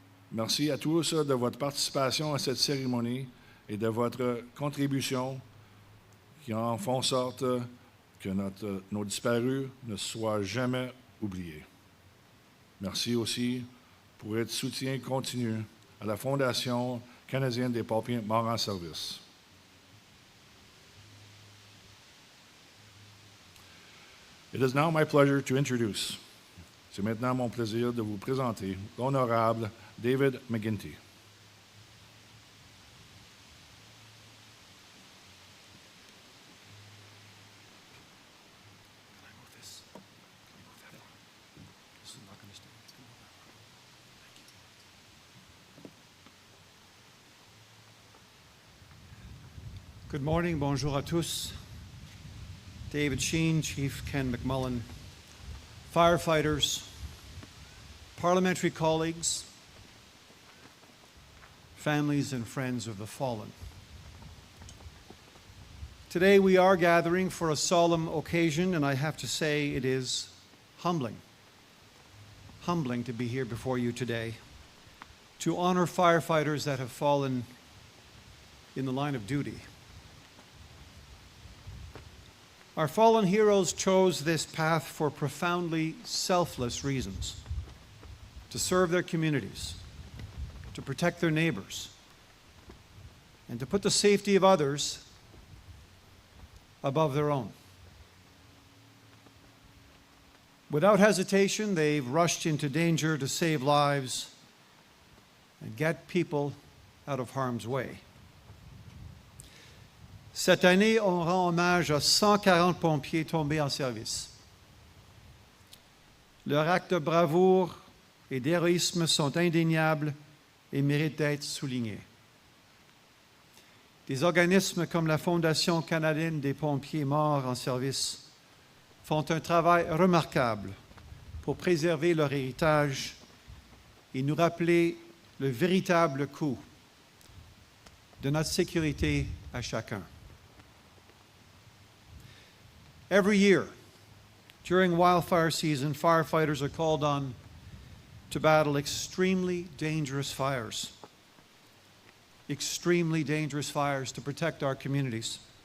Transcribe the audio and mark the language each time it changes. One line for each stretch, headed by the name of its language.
French: Merci à tous de votre participation à cette cérémonie et de votre contribution qui en font sorte que nos disparus ne soient jamais oubliés. Merci aussi pour votre soutien continu à la Fondation canadienne des pompiers morts en service.
English: It is now my pleasure to introduce.
French: C'est maintenant mon plaisir de vous présenter l'honorable David McGuinty.
English: Good morning,
French: bonjour à tous.
English: David Sheen, Chief Ken McMullen, firefighters, parliamentary colleagues, families and friends of the fallen. Today we are gathering for a solemn occasion, and I have to say it is humbling to be here before you today, to honor firefighters that have fallen in the line of duty. Our fallen heroes chose this path for profoundly selfless reasons: to serve their communities, to protect their neighbors, and to put the safety of others above their own. Without hesitation, they've rushed into danger to save lives and get people out of harm's way.
French: Cette année, on rend hommage à 140 pompiers tombés en service. Leurs actes de bravoure et d'héroïsme sont indéniables et méritent d'être soulignés. Des organismes comme la Fondation canadienne des pompiers morts en service font un travail remarquable pour préserver leur héritage et nous rappeler le véritable coût de notre sécurité à chacun.
English: Every year, during wildfire season, firefighters are called on to battle extremely dangerous fires to protect our communities.